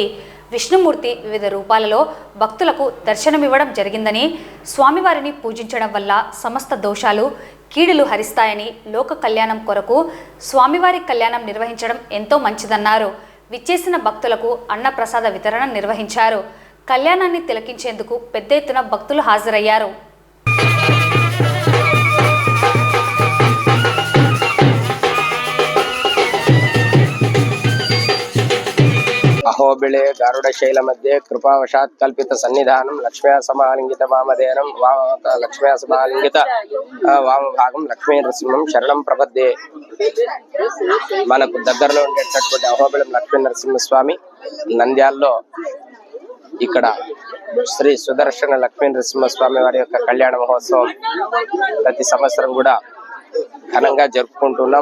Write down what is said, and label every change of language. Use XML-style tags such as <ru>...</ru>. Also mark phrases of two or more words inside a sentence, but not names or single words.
<te>విష్ణుమూర్తి వివిధ రూపాలలో భక్తులకు దర్శనమివ్వడం జరిగిందని, స్వామివారిని పూజించడం వల్ల సమస్త దోషాలు, కీడులు హరిస్తాయని, లోక కళ్యాణం కొరకు స్వామివారి కళ్యాణం నిర్వహించడం ఎంతో మంచిదన్నారు. విచ్చేసిన భక్తులకు అన్నప్రసాద వితరణ నిర్వహించారు. కళ్యాణాన్ని తిలకించేందుకు పెద్ద ఎత్తున భక్తులు హాజరయ్యారు.</te> <sa>अहोबिळे गारुडशैल मध्ये कृपावशात् कल्पित सन्निधानं लक्ष्म्या समालिंगित वामदेनं लक्ष्म्या समालिंगित वामभागं लक्ष्मी नरसिंहं शरणं प्रपद्ये.</sa> <te>మనకు దగ్గరలో ఉండేటటువంటి అహోబిళం లక్ష్మీ నరసింహస్వామి నంద్యాలలో ఇక్కడ శ్రీ సుదర్శన లక్ష్మీ నరసింహస్వామి వారి యొక్క కళ్యాణ మహోత్సవం ప్రతి సంవత్సరం కూడా ఘనంగా జరుపుకుంటున్నాం.</te>